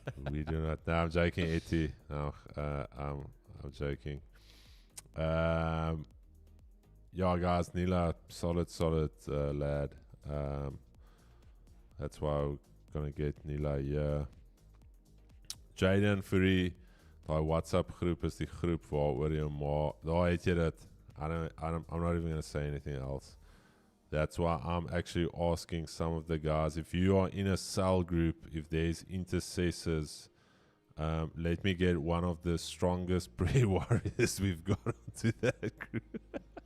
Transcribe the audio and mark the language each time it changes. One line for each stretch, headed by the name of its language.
English: We do not. No, I'm joking, Etty. No, I'm joking. Yeah, guys, Nila, solid lad. That's why we're gonna get Nila here.
Afrikaans: Jaden Fury, daai WhatsApp groep is die groep waaroor jy maar daar het jy dit.
English: I'm not even gonna say anything else. That's why I'm actually asking some of the guys, if you are in a cell group, if there's intercessors, let me get one of the strongest prayer warriors we've got onto that group.